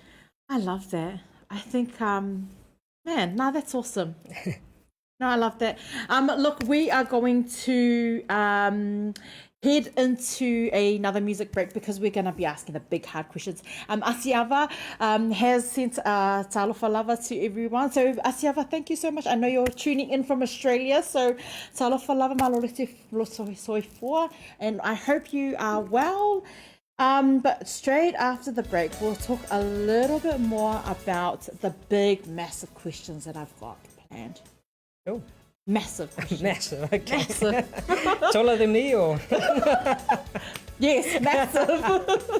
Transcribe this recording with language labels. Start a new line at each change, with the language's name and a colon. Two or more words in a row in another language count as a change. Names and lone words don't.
English: I love that. I think, that's awesome. No, I love that. Look, we are going to head into another music break, because we're going to be asking the big hard questions. Asiava has sent
Samoan: talofa lava
English: to everyone. So Asiava, thank you so much. I know you're tuning in from Australia, so
Samoan: talofa lava malorete soifua,
English: and I hope you are well. But straight after the break, we'll talk a little bit more about the big, massive questions that I've got planned. Cool. Massive question. Massive, okay. Massive. Taller than me or? Yes, massive.